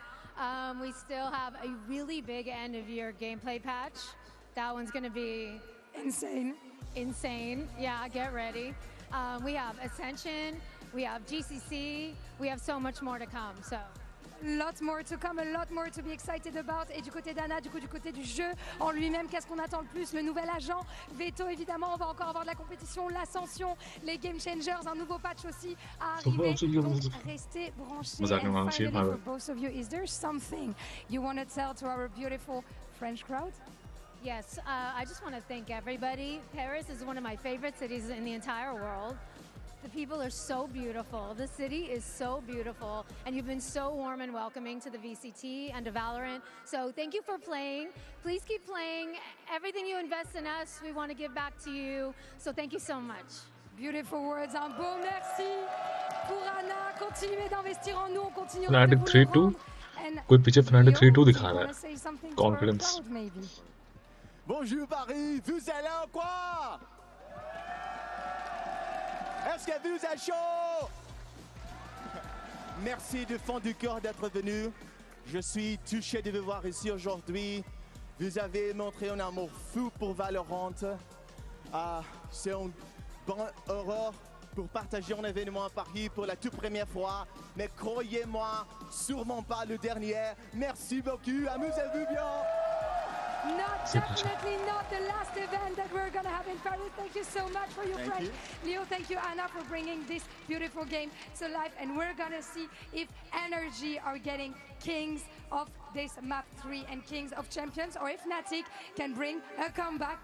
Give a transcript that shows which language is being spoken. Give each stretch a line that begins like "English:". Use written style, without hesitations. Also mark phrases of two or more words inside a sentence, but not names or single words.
English: We still have a really big end-of-year gameplay patch. That one's going to be insane. Insane. Yeah, get ready. We have Ascension. We have GCC, we have so much more to come, so. Lots more to come, a lot more to be excited about.
French: Et du côté d'Anna, du côté du jeu en lui-même, qu'est-ce qu'on attend le plus? Le nouvel agent, Veto évidemment, on va encore avoir de la compétition, l'ascension, les
English: game changers,
French: un nouveau patch aussi à arriver. Donc restez branchés.
English: And finally, for both of you, is there something you want to tell to our beautiful French crowd? Yes, I just want to thank everybody. Paris is one of my favorite cities in the entire world. The people are so beautiful. The city is so beautiful. And you've been so warm and welcoming to the VCT and to Valorant. So thank you for playing. Please keep playing. Everything you invest in us, we want to give back to you. So thank you so much. Beautiful words.
French: Un beau merci pour Anna. Continuez d'investir en nous. On continue
Hindi: Fnatic 3-2. कोई पीछे Fnatic 3-2 दिखा रहा है.
English: Confidence.
French: Bonjour Paris. Vous allez en quoi? Est-ce que vous êtes chaud? Merci du fond du cœur d'être venu. Je suis touché de vous voir ici aujourd'hui. Vous avez montré un amour fou pour Valorant. C'est un bon heureux pour partager un événement à Paris pour la toute première fois. Mais croyez-moi, sûrement pas le dernier. Merci beaucoup, amusez-vous bien.
English: Definitely not the last event that we're going to have in Paris. Thank you so much for your friend. Leo, thank you, Anna, for bringing this beautiful game to life. And we're going to see if Energy are getting kings of this map 3 and kings of champions, or if Fnatic can bring a comeback.